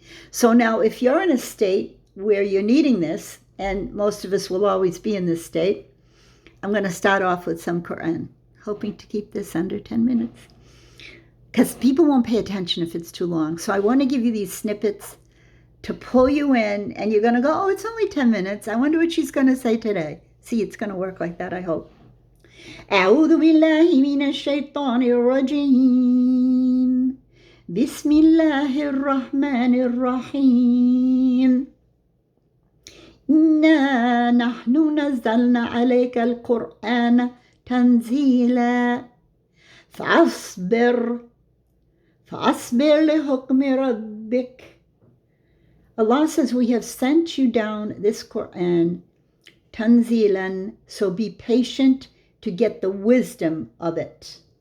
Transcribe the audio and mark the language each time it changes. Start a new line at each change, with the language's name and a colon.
English: So now if you're in a state where you're needing this, and most of us will always be in this state, I'm going to start off with some Quran, hoping to keep this under 10 minutes. Because people won't pay attention if it's too long. So I want to give you these snippets to pull you in, and you're going to go, oh, it's only 10 minutes. I wonder what she's going to say today. See, it's going to work like that, I hope.
Arabic: أعوذ بالله من الشيطان الرجيم بسم الله الرحمن الرحيم إنا نحن نزلنا عليك القرآن تنزيلا فأصبر لحكم ربك.
English: Allah says, we have sent you down this Quran, tanzilan, so be patient to get the wisdom of it.